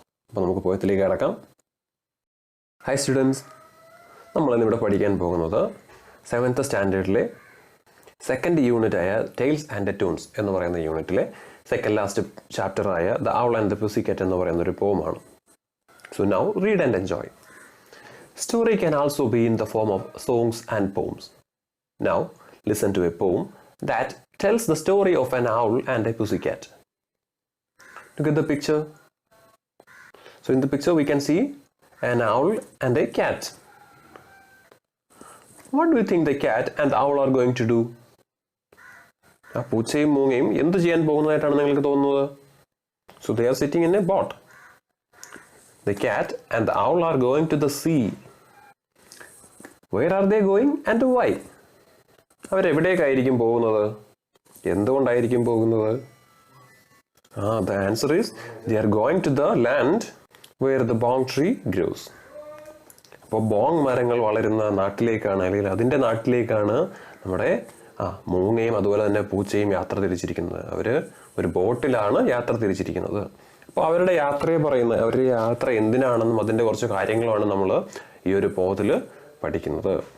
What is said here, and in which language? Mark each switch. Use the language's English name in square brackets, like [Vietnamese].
[Malayalam] അപ്പോൾ നമുക്ക് പോയത്തിലേക്ക് കിടക്കാം. ഹായ് സ്റ്റുഡൻസ്, നമ്മളിന്നിവിടെ പഠിക്കാൻ പോകുന്നത് 7th സ്റ്റാൻഡേർഡിലെ second യൂണിറ്റായ tales and tunes എന്ന് പറയുന്ന യൂണിറ്റിലെ second last ചാപ്റ്ററായ the owl and the പുസിക്കാറ്റ് എന്ന് പറയുന്ന ഒരു പോമാണ്. [English] So now read and enjoy. Story can also be in the form of songs and poems. Now listen to a poem that tells the story of an owl and a pussycat. Look at the picture. So in the picture we can see an owl and a cat. What do you think the cat and the owl are going to do? [Malayalam] ആ പൂച്ചയും മൂങ്ങയും എന്ത് ചെയ്യാൻ പോകുന്നതായിട്ടാണ് നിങ്ങൾക്ക് തോന്നുന്നത്? [English] So they are sitting in a boat. The cat and the owl are going to the sea. Where are they going and why? [Malayalam] അവരെവിടേക്കായിരിക്കും പോകുന്നത്? എന്തുകൊണ്ടായിരിക്കും പോകുന്നത്? [English] The answer is they are going to the land where the bong tree grows. [Malayalam] അപ്പോൾ ബോങ് മരങ്ങൾ വളരുന്ന നാട്ടിലേക്കാണ്, അല്ലെങ്കിൽ അതിൻ്റെ നാട്ടിലേക്കാണ് നമ്മുടെ മൂങ്ങയും അതുപോലെ തന്നെ പൂച്ചയും യാത്ര തിരിച്ചിരിക്കുന്നത്. അവർ ഒരു ബോട്ടിലാണ് യാത്ര തിരിച്ചിരിക്കുന്നത്. അപ്പോൾ അവരുടെ യാത്രയെ പറയുന്ന അവരുടെ യാത്ര എന്തിനാണെന്നും അതിൻ്റെ കുറച്ച് കാര്യങ്ങളുമാണ് നമ്മൾ ഈ ഒരു പോത്തിൽ പഠിക്കുന്നത്.